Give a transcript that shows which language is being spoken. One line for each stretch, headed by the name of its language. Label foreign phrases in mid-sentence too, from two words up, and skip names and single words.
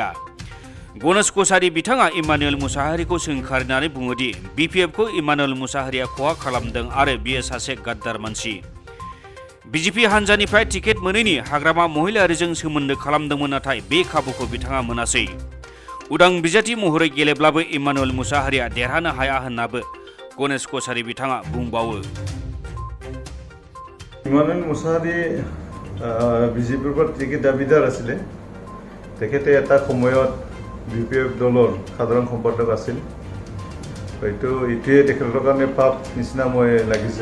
Bodo: गणेश कछारि बिथाङा इमानुएल मुसाहारिखौ सोंखारिनानै बुङोदि बिपिएफखौ इमानुएल मुसाहारिया खहा खालामदों आरो बियो सासे गाद्दार मानसि। बिजेपि हान्जानिफ्राय टिकेट मोनैनि हाग्रामा महिलारिजों सोमोन्दो खालामदोंमोन, नाथाय बे खाबुखौ बिथाङा मोनासै। उदां बिजाथि महरै गेलेब्लाबो इमानुएल मुसाहारिया देरहानो हाया होन्नाबो गणेश कछारि बिथाङा बुंबावो।
Assamese: ইমানুৱেল মুছাহাৰী বিজেপিৰ পৰা টিকেট দাবীদাৰ আছিলে। তেখেতে এটা সময়ত বিপিএফ দলৰ সাধাৰণ সম্পাদক আছিল। হয়তো এইটোৱে তেখেতৰ কাৰণে পাপ নিচিনা মই লাগিছে।